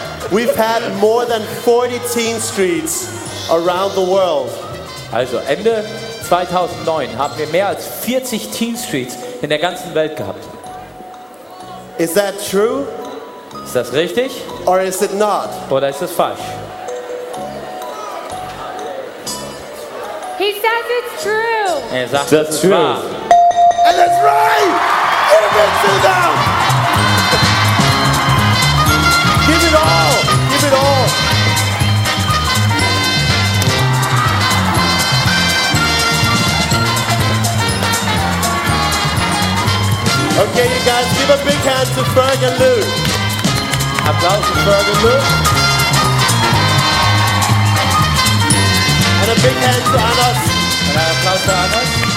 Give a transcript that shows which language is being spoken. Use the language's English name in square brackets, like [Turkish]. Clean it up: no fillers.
[English] we've had more than 40 teen streets around the world. [German] Also Ende 2009 haben wir mehr als 40 TeenStreets in der ganzen Welt gehabt. [English] Is that true [German] Ist das richtig [English] or is it not? [German] oder ist das falsch? [English] He says it's true. [German] Er sagt, [English] That's [German] das ist [English] true. [German] wahr. [English] And that's right! Give it to them! Give it all! Give it all! Okay, you guys, give a big hand to Ferg and Luke. [German] Applaus für Ferg und Luke. [English] And a big hand to Anas. [German] Und ein Applaus für Anas.